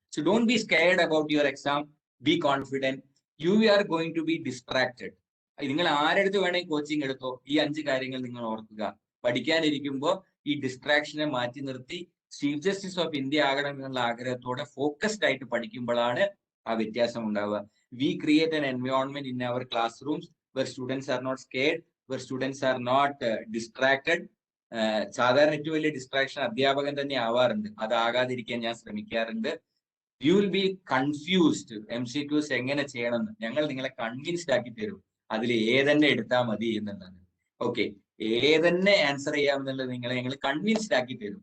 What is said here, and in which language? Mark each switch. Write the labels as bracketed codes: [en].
[en] So don't be scared about your exam. Be confident. You are going to be distracted. [ml] നിങ്ങൾ ആരെടുത്ത് വേണമെങ്കിൽ coaching എടുത്തോ, ഈ 5 കാര്യങ്ങൾ നിങ്ങൾ ഓർക്കുക. പഠിക്കാനിരിക്കുമ്പോൾ ഈ ഡിസ്ട്രാക്ഷനെ മാറ്റി നിർത്തി ചീഫ് ജസ്റ്റിസ് ഓഫ് ഇന്ത്യ ആകണം എന്നുള്ള ആഗ്രഹത്തോടെ ഫോക്കസ്ഡ് ആയിട്ട് പഠിക്കുമ്പോഴാണ് ആ വ്യത്യാസം ഉണ്ടാവുക. [en] We create an environment in our classrooms where students are not scared, where students are not distracted. [ml] സാധാരണ ഏറ്റവും വലിയ ഡിസ്ട്രാക്ഷൻ അധ്യാപകൻ തന്നെ ആവാറുണ്ട്. അതാകാതിരിക്കാൻ ഞാൻ ശ്രമിക്കാറുണ്ട്. [en] You will be confused. [ml] MCQs എങ്ങനെ ചെയ്യണമെന്ന് ഞങ്ങൾ നിങ്ങളെ കൺവിൻസ്ഡ് ആക്കി തരും. അതിൽ ഏതെന്നെ എടുത്താൽ മതി എന്നുള്ളത്. ഓക്കെ, ഏതെന്നെ ആൻസർ ചെയ്യാമെന്നുള്ളത് നിങ്ങളെ ഞങ്ങൾ കൺവിൻസ്ഡ് ആക്കി തരും.